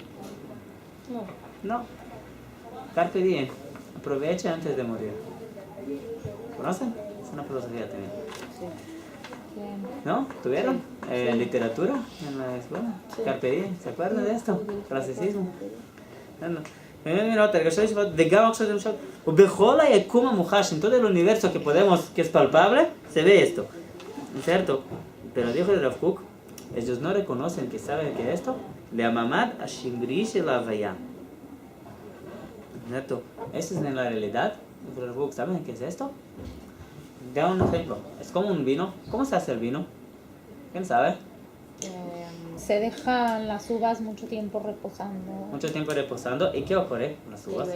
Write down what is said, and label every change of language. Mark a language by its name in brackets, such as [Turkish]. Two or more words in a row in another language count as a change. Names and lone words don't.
[Latin] No. Carpe diem. [Spanish] Aprovecha antes de morir. ¿Conocen? Es una filosofía también. ¿No? ¿Tuvieron? Literatura en la escuela. [Latin] Carpe diem. [Spanish] ¿Se acuerdan de esto? Clasicismo. [Hebrew] וגם עכשיו למשל, ובכל היקום המוחש, [Spanish] en todo el universo que es palpable, se ve esto, ¿cierto? Pero dijo el Rav Kook, ellos no reconocen que saben que esto, [Hebrew] להממד השמרי של ההוויה. [Spanish] ¿Cierto? Eso es en la realidad, dijo el Rav Kook, ¿saben qué es esto? Da un ejemplo, es como un vino, ¿cómo se hace el vino? ¿Quién sabe? Se dejan las uvas mucho tiempo reposando. Mucho tiempo reposando, ¿y qué ocurre con las uvas?